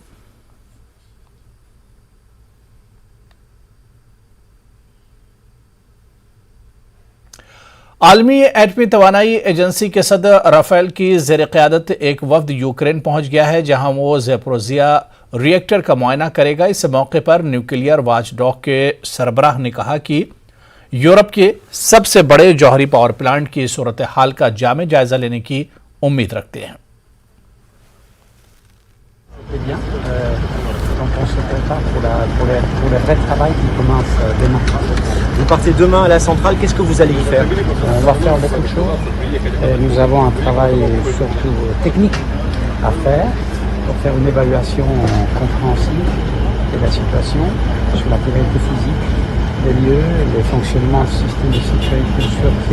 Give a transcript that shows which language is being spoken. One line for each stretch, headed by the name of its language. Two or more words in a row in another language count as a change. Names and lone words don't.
Urdu: عالمی ایٹمی توانائی ایجنسی کے صدر رافیل کی زیر قیادت ایک وفد یوکرین پہنچ گیا ہے، جہاں وہ زاپوریژیا ریایکٹر کا معائنہ کرے گا. اس موقع پر
English: nuclear watchdog
Urdu: کے سربراہ نے کہا کہ یورپ کے سب سے بڑے جوہری
English: power plant
Urdu: کی صورت حال کا جامع جائزہ لینے کی امید رکھتے ہیں.
French: Vous partez demain à la centrale, qu'est-ce que vous allez y faire? On va faire beaucoup de choses. Nous avons un travail surtout technique à faire pour faire une évaluation compréhensive de la situation sur la pérennité physique des lieux, le fonctionnement du système de sécurité et de sûreté.